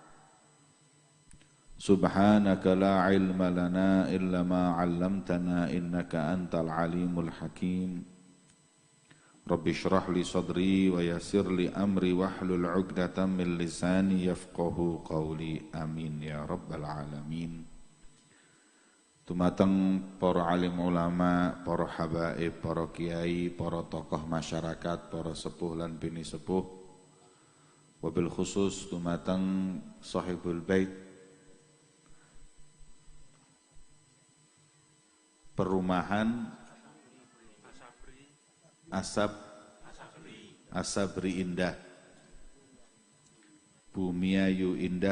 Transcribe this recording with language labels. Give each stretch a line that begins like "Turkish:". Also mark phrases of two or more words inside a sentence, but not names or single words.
Arabic: سبحانك لا علم لنا إلا ما علمتنا إنك أنت العليم الحكيم رب اشرح لي صدري ويسر لي أمري واحلل عقدة من لساني يفقهوا قولي. آمين يا رب العالمين.
Javanese: Dumateng para alim ulama, para habaib, para kiai, para
Indonesian: tokoh masyarakat,
Javanese: para sepuh lan bini sepuh,
Arabic: وبالخصوص
Javanese: dumateng
Arabic: صاحب البيت
Javanese: perumahan Asabri Indah, Bumiayu Indah.